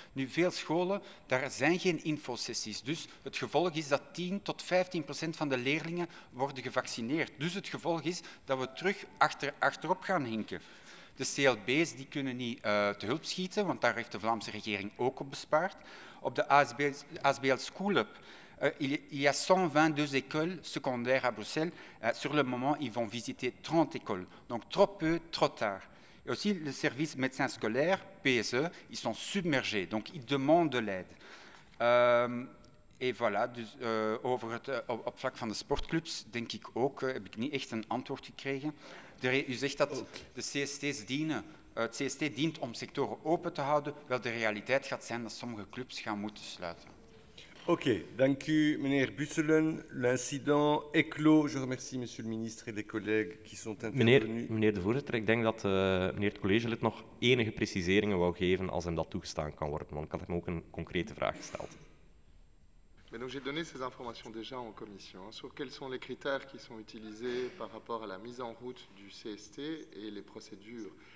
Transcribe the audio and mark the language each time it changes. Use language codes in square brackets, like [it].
[nl] Nu, veel scholen, daar zijn geen infosessies. Dus het gevolg is dat 10 tot 15% van de leerlingen worden gevaccineerd. Dus het gevolg is dat we terug achterop gaan hinken. De CLB's die kunnen niet te hulp schieten, want daar heeft de Vlaamse regering ook op bespaard. Op de [fr] ASBL School Up, il y a 122 écoles secondaires à Bruxelles. Sur le moment, ils vont visiter 30 écoles. Donc trop peu, trop tard. Et aussi, le service médecin scolaire, PSE, ils sont submergés, donc ils demandent de l'aide. [nl] En voilà, dus, op vlak van de sportclubs denk ik ook, heb ik niet echt een antwoord gekregen. U zegt dat de CST's dienen, het CST dient om sectoren open te houden, wel de realiteit gaat zijn dat sommige clubs gaan moeten sluiten. Oké, dank u, meneer Busselen. [fr] L'incident est clos. Je remercie monsieur le ministre et les collègues qui sont intervenus. [nl] Meneer de voorzitter, ik denk dat meneer het collegelid nog enige preciseringen wou geven als hem dat toegestaan kan worden, want ik had hem ook een concrete vraag gesteld. [fr] J'ai donné ces informations déjà en commission sur quels sont les critères qui sont utilisés par rapport à la mise en route du CST et les procédures.